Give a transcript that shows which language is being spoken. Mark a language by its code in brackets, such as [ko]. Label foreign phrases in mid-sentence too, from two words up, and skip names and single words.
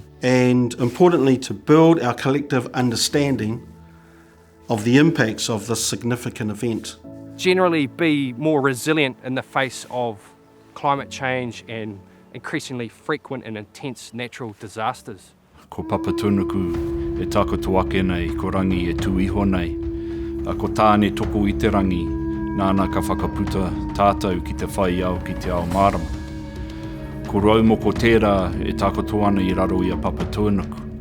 [en] And importantly, to build our collective understanding of the impacts of this significant event. Generally be more resilient in the face of climate change and increasingly frequent and intense natural disasters. [mi] Ko papatunuku e takoto ake nei, ko rangi e tūiho nei. Ko tāne toko i te rangi, nāna ka whakaputa tātou ki te whai au ki te ao marama. Ko raumoko tērā e takoto ana i raro i a papatunuku.